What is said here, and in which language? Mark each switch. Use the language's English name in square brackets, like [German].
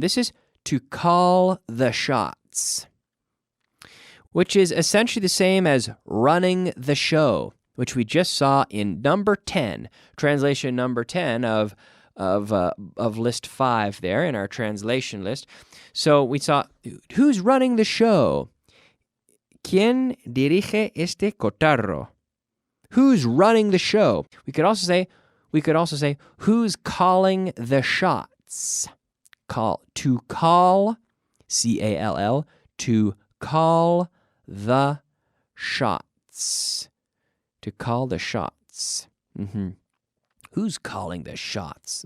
[English] This is to call the shots, which is essentially the same as running the show, which we just saw in number 10, translation number 10 of list 5 there in our translation list. So we saw who's running the show. [Spanish] ¿Quién dirige este cotarro? [English] Who's running the show? We could also say who's calling the shots. To call, C-A-L-L, to call the shots. To call the shots. Who's calling the shots?